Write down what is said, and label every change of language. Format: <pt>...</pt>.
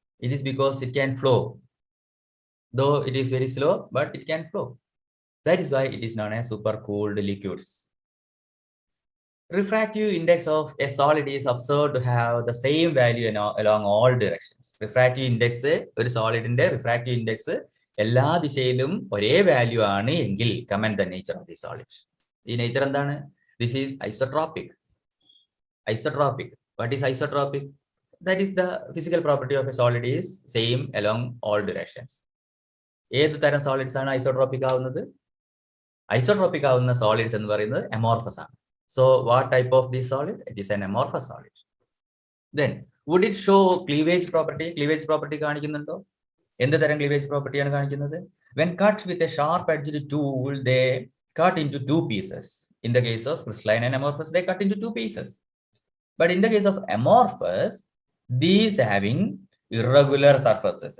<en>It is because it can flow. Though it is very slow, but it can flow. That is why it is known as super cooled liquids. Refractive index of a solid is observed to have the same value along all directions.</en> <ml>Refractive index, ഒരു സോളിഡിന്റെ refractive index എല്ലാ ദിശയിലും ഒരേ value ആണ് എങ്കിൽ</ml> <en>Comment the nature of the solid.</en> <ml>ഈ nature എന്താണ്?</ml> <en>This is isotropic. Isotropic. What is isotropic? That is the physical property of a solid is same along all directions.</en> <ml>ഏത് തരം സോളിഡ്സ് ആണ് ഐസോട്രോപിക് ആവുന്നത്? ഐസോട്രോപിക് ആവുന്ന solids എന്ന് പറയുന്നത് amorphous ആണ്.</ml> <en>So what type of this solid? It is an amorphous solid. Then would it show cleavage property?</en> <ml>Cleavage property കാണിക്കുന്നുണ്ടോ? എന്ത് തരം cleavage property ആണ് കാണിക്കുന്നത്?</ml> <en>When cut with a sharp edged tool, they cut into two pieces. In the case of crystalline and amorphous, they cut into two pieces. But in the case of amorphous, these having irregular surfaces.</en>